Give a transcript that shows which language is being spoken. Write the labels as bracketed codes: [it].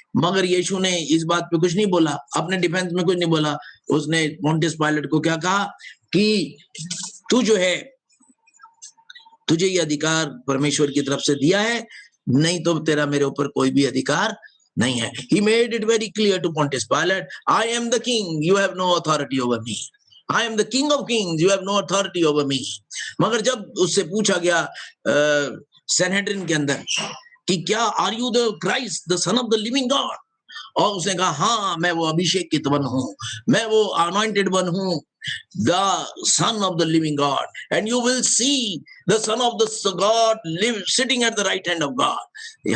[hi] मगर यीशु ने इस बात पे कुछ नहीं बोला, अपने डिफेंस में कुछ नहीं बोला। उसने पोंटियस पायलट को क्या कहा कि तू जो है, तुझे ये अधिकार परमेश्वर की तरफ से दिया है, नहीं तो तेरा मेरे ऊपर कोई भी अधिकार नहीं है। [en] He made it very clear to Pontius Pilate, I am the king, you have no authority over me. I am the king of kings, you have no authority over me. [hi] मगर जब उससे पूछा गया सैनहेड्रिन के अंदर कि क्या [en] are you the Christ, the son of the living God, [hi] और उसने कहा हाँ, मैं वो अभिषेकित वन हूँ, मैं वो अनॉइंटेड वन हूँ, the son of the living God, and you will see the son of the God live sitting at the right hand of God.